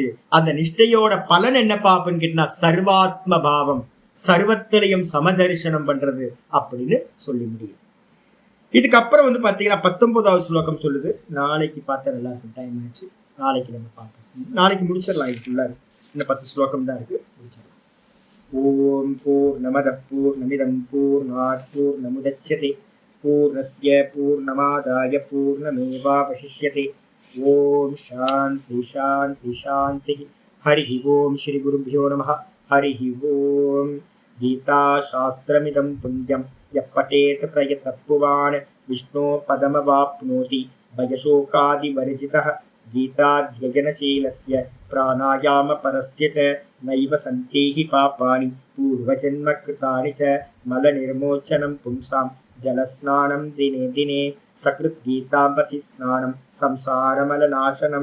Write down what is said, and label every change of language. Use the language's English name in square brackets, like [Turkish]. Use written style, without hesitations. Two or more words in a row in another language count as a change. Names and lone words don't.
[Tamil] அந்த நிஷ்டையோட பலன் என்னப்பா அப்படின்னு கேட்டா, [Sanskrit] सर्वात्म भावम्, [Tamil] சர்வத்திலையும் சமதரிசனம் பண்றது அப்படின்னு சொல்லி முடியும். இதுக்கப்புறம் பாத்தீங்கன்னா 19வது ஸ்லோகம் சொல்லுது. நாளைக்கு பார்த்தா நல்லா இருக்கும், டைம் ஆச்சு. நாளைக்கு நம்ம பார்ப்போம். நாளைக்கு முடிச்சிடலாம். இதுக்குள்ள இன்னும் 10 ஸ்லோகம் தான் இருக்கு, முடிச்சிடலாம். [Sanskrit] ओं पूर्णमद पूर्णमिदं पूर्णात् पूर्णमुदच्यते पूर्णस्य पूर्णमादाय पूर्णमेवावशिष्यते. ओं शान्ति शान्ति शान्ति. हरि ओं। श्री गुरुभ्यो नमः। हरि ओं. गीता शास्त्रमिदं पुण्यं यपठेत प्रयतपुवान् विष्णो पदमवाप्नोति भयशोकादिवर्जितः. गीताध्ययनशीलस्य प्राणायामपरस्य च नैव सन्ति हि पापानि पूर्वजन्मकृतानि च. मलनिर्मोचनं पुंसां जलस्नानं दिने दिने सकृत् गीताम्बसि स्नानं संसारमलनाशनं.